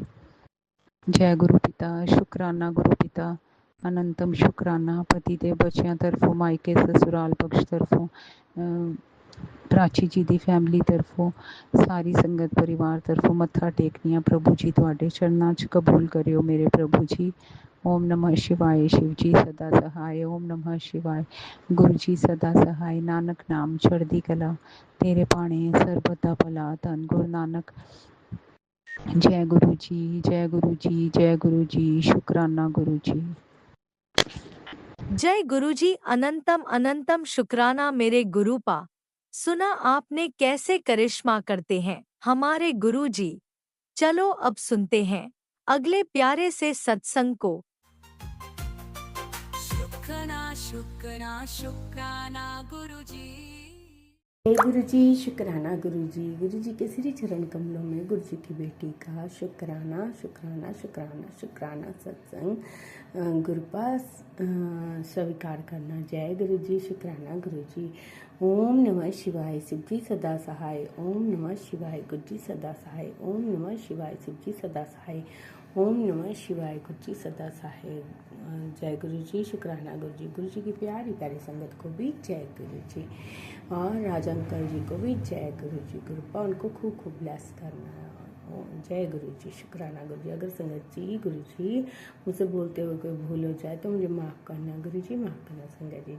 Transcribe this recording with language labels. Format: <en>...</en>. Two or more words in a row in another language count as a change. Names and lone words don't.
<pa>ਜੈ ਗੁਰੂ ਪਿਤਾ, ਸ਼ੁਕਰਾਨਾ ਗੁਰੂ ਪਿਤਾ, ਅਨੰਤਮ ਸ਼ੁਕਰਾਨਾ। ਪਤੀ ਦੇ ਬੱਚਿਆਂ ਤਰਫੋਂ, ਮਾਇਕੇ ਸਸੁਰਾਲ ਪਕਸ਼ ਤਰਫੋਂ, ਪ੍ਰਾਚੀ ਜੀ ਦੀ ਫੈਮਿਲੀ ਤਰਫੋਂ, ਸਾਰੀ ਸੰਗਤ ਪਰਿਵਾਰ ਤਰਫੋਂ ਮੱਥਾ ਟੇਕਦੀ ਹਾਂ ਪ੍ਰਭੂ ਜੀ ਤੁਹਾਡੇ ਚਰਨਾਂ 'ਚ। ਕਬੂਲ ਕਰਿਓ ਮੇਰੇ ਪ੍ਰਭੂ ਜੀ।</pa> <sa>ओम नमः शिवाय।</sa> <hi>शिव जी सदा सहाय।</hi> <sa>ओम नमः शिवाय।</sa> <hi>गुरु जी सदा सहाय।</hi> <pa>ਨਾਨਕ ਨਾਮ ਚੜ੍ਹਦੀ ਕਲਾ, ਤੇਰੇ ਭਾਣੇ ਸਰਬਤ ਦਾ ਭਲਾ।</pa> <hi>धन गुरु नानक। जय गुरु जी, जय गुरु जी, जय गुरु जी। शुकराना गुरु जी। जय गुरु जी। अनंतम अनंतम शुक्राना मेरे गुरु पा। सुना आपने कैसे करिश्मा करते हैं हमारे गुरु जी। चलो अब सुनते हैं अगले प्यारे से सत्संग को। शुक्राना शुक्राना शुक्राना गुरुजी। जय गुरु जी, शुक्राना गुरु जी के श्री चरण कमलों में गुरु जी की बेटी का शुक्राना शुक्राना शुक्राना शुक्राना सत्संग गुरु पास स्वीकार करना। जय गुरु जी, शुक्राना गुरु जी।</hi> <sa>ओम नमः शिवाय,</sa> <hi>शिव जी सदा सहाय।</hi> <sa>ओम नमः शिवाय,</sa> <hi>गुरु जी सदा सहाय।</hi> <sa>ओम नमः शिवाय,</sa> <hi>शिव जी सदा सहाय।</hi> <sa>ओम नमः शिवाय,</sa> <hi>गुरु जी सदा सहाय। जय गुरु जी, शुक्राना गुरु जी की प्यारी प्यारी संगत को भी जय गुरु जी, और राजा अंकल जी को भी जय गुरु जी। गुरुपा उनको खूब खूब ब्लेस करना है। जय गुरु जी, शुक्राना गुरु जी। अगर संगत जी गुरु जी मुझसे बोलते हुए कोई भूल हो जाए तो मुझे माफ़ करना गुरु जी, माफ़ करना संगत जी।</hi>